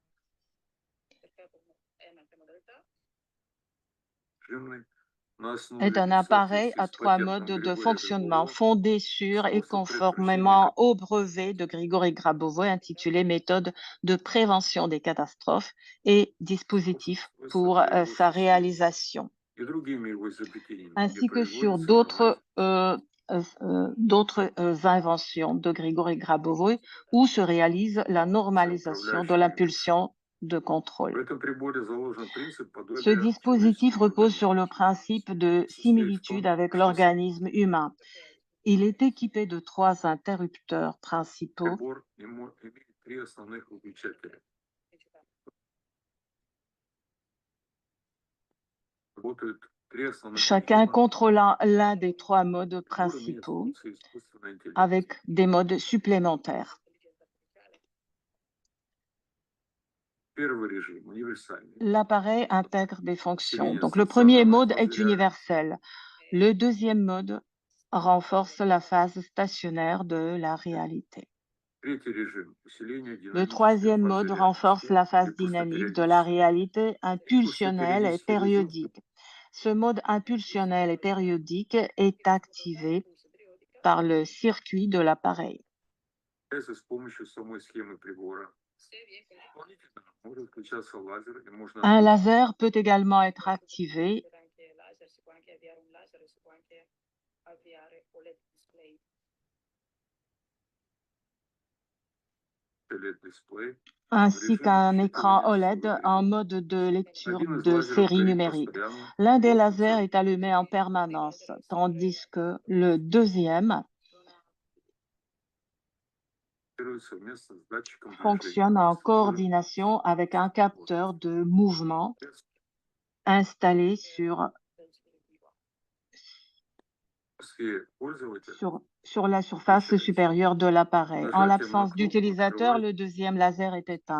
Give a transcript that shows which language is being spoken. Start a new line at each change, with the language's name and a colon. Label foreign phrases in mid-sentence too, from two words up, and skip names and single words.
French: est un appareil à 3 modes de fonctionnement fondé sur et conformément au brevet de Grigory Grabovoi intitulé Méthode de prévention des catastrophes et dispositif pour sa réalisation, ainsi que sur d'autres inventions de Grigory Grabovoi où se réalise la normalisation de l'impulsion de
Russian: В
French: contrôle.
Russian: этом приборе заложен принцип
French: Ce
Russian: подобия
French: dispositif
Russian: человеческому
French: repose sur le
Russian: организму.
French: principe de
Russian: Состоит в
French: similitude
Russian: том,
French: avec
Russian: что
French: l'organisme humain. Il est équipé de 3 interrupteurs principaux.
Russian: прибор имеет 3 основных выключателя. Работают 3 основных
French: Chacun
Russian: режима.
French: contrôlant l'un des 3 modes
Russian: Прибор имеет
French: principaux
Russian: функции искусственного интеллекта.
French: avec des modes supplémentaires.
Russian: Первый режим универсальный.
French: L'appareil intègre des fonctions.
Russian: Усиление
French: Donc le premier
Russian: стационарной
French: mode
Russian: фазы
French: est
Russian: реальности.
French: universel. Le deuxième mode renforce la phase stationnaire de la réalité.
Russian: Третий режим усиление
French: Le
Russian: динамической
French: troisième
Russian: фазы
French: mode
Russian: реальности
French: renforce la phase
Russian: и просто
French: dynamique de la
Russian: пériодической.
French: réalité
Russian: После
French: impulsionnelle et
Russian: периодический режим
French: périodique. Ce mode impulsionnel et périodique est activé par le circuit de l'appareil.
Russian: с помощью самой схемы прибора. Дополнительно может включаться лазер и можно
French: Un
Russian: отключить
French: laser peut également être activé.
Russian: LED-дисплей.
French: Ainsi qu'un écran OLED en mode de lecture de série numérique. L'un des lasers est allumé en permanence, tandis que le deuxième
Russian: Совместно с датчиком
French: fonctionne en coordination avec un capteur de mouvement installé sur la surface supérieure de l'appareil. En l'absence d'utilisateur, le deuxième laser est éteint.